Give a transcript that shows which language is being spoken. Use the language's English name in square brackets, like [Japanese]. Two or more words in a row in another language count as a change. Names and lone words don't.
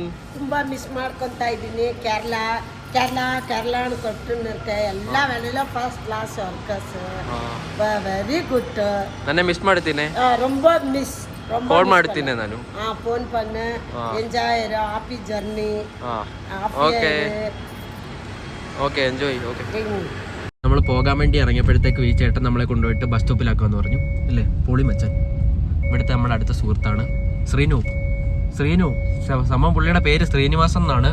[Kannada] ತುಂಬಾ ಮಿಸ್ ಮಾಡ್ಕೊಂತ ಇದ್ದೀನಿ. ಕೇರಳ ಕೊಟ್ಟಿರುತ್ತೆ. [English] ಎಲ್ಲ first class workers, very good. [Kannada] ನನ್ನೆ ಮಿಸ್ ಮಾಡ್ತೀನಿ. [Tamil] ரொம்ப மிஸ். [Kannada] ಫೋನ್ ಮಾಡ್ತೀನಿ ನಾನು. [Tamil] போன் பண்ணு. [English] enjoy happy journey. okay okay, enjoy. [Malayalam] ഓക്കെ, നമ്മൾ പോകാൻ വേണ്ടി ഇറങ്ങിയപ്പോഴത്തേക്ക് ഈ ചേട്ടൻ നമ്മളെ കൊണ്ടുപോയിട്ട് ബസ് സ്റ്റോപ്പിലാക്കാമെന്ന് പറഞ്ഞു. അല്ലേ, പൊളി മച്ചൻ. ഇവിടുത്തെ നമ്മുടെ അടുത്ത സുഹൃത്താണ് ശ്രീനു. സംഭവം പുള്ളിയുടെ പേര് ശ്രീനിവാസൻ എന്നാണ്.